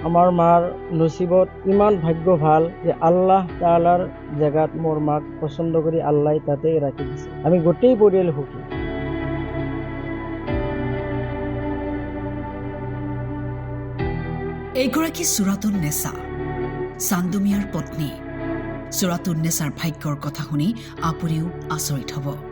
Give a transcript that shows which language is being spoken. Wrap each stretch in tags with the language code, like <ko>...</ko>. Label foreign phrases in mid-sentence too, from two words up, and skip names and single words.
<as>আমার মার নসিবত ইমান ভাগ্য ভাল যে আল্লাহ তাআলার জায়গাত মোর মাক পছন্দ করি আল্লাহ তাতে রাখি দিছে। আমি গোটেই পৰিয়াল সুখী। এইগৰাকী চুৰাতুন নেছা, চান্দুমিয়াৰ পত্নী। চুৰাতুন নেছাৰ ভাগ্যৰ কথা শুনি আপুনিও আচৰিত হ'ব।</as>